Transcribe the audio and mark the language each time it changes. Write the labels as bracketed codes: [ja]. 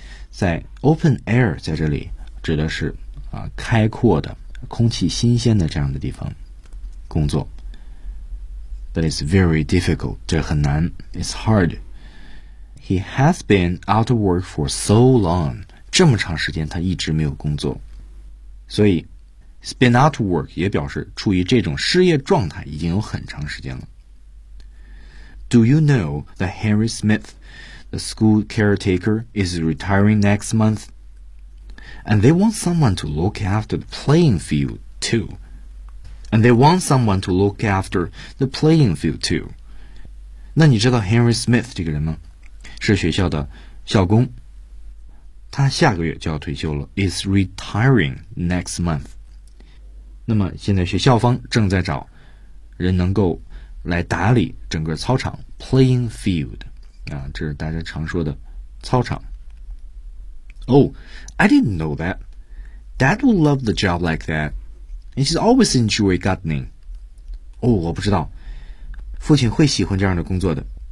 [zh] 在 open air 在这里指的是开阔的空气新鲜的这样的地方工作。 [en] But it's very difficult. [zh] 这很难。 [en] It's hard. He has been out of work for so long. [zh] 这么长时间他一直没有工作。所以 [en] he's been out of work [zh] 也表示处于这种失业状态已经有很长时间了。 [en] Do you know that Henry Smith, the school caretaker, is retiring next month? And they want someone to look after the playing field too. And they want someone to look after the playing field too. [zh] 那你知道 Henry Smith 这个人吗？是学校的校工，他下个月就要退休了。 [en] Is retiring next month. [zh] 那么现在学校方正在找人能够来打理整个操场 playing field. 啊，这是大家常说的操场。 [en] Oh, I didn't know that. Dad would love the job like that. And she's always enjoyed gardening. [zh] 哦，我不知道，父亲会喜欢这样的工作的。